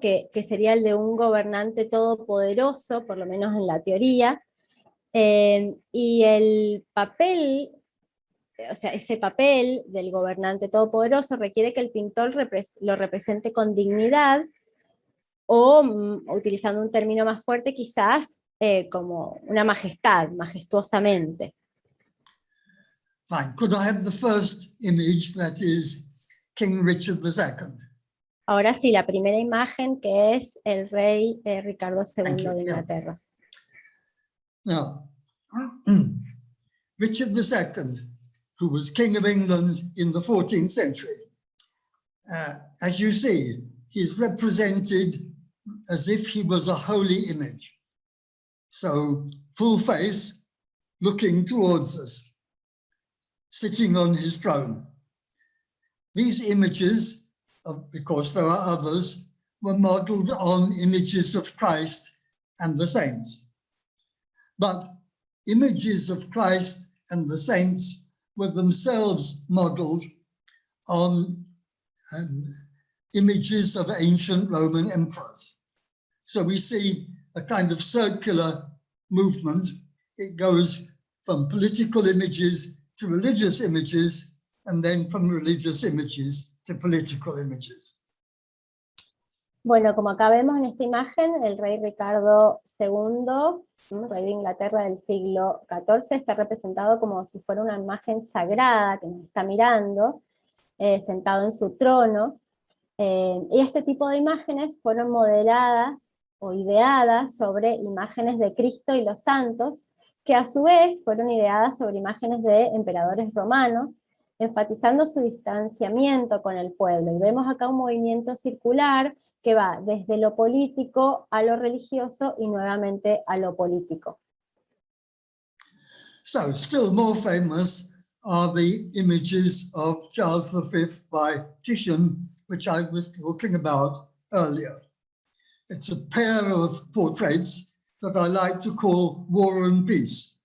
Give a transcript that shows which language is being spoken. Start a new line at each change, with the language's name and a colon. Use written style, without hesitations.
Spanish: que sería el de un gobernante todopoderoso, por lo menos en la teoría, y el papel, o sea, ese papel del gobernante todopoderoso requiere que el pintor lo represente con dignidad, o utilizando un término más fuerte quizás, como una majestad, majestuosamente.
English: Fine. Could I have the first image, that is King Richard II?
Spanish: Ahora sí, la primera imagen, que es el rey Ricardo II de Inglaterra.
English: Now, Richard II, who was King of England in the 14th century, as you see, he's represented as if he was a holy image. So, full face, looking towards us, sitting on his throne. These images, because there are others, were modeled on images of Christ and the saints. But images of Christ and the saints were themselves modeled on images of ancient Roman emperors. So we see a kind of circular movement. It goes from political images to religious images, and then from religious images to political images.
Spanish: Bueno, como acá vemos en esta imagen, el rey Ricardo II, rey de Inglaterra del siglo XIV, está representado como si fuera una imagen sagrada que nos está mirando, sentado en su trono, y este tipo de imágenes fueron modeladas o ideadas sobre imágenes de Cristo y los santos, que a su vez fueron ideadas sobre imágenes de emperadores romanos, enfatizando su distanciamiento con el pueblo. Y vemos acá un movimiento circular que va desde lo político a lo religioso y nuevamente a lo político.
English: So still more famous are the images of Charles V by Titian, which I was talking about earlier. It's a pair of portraits that I like to call War and Peace.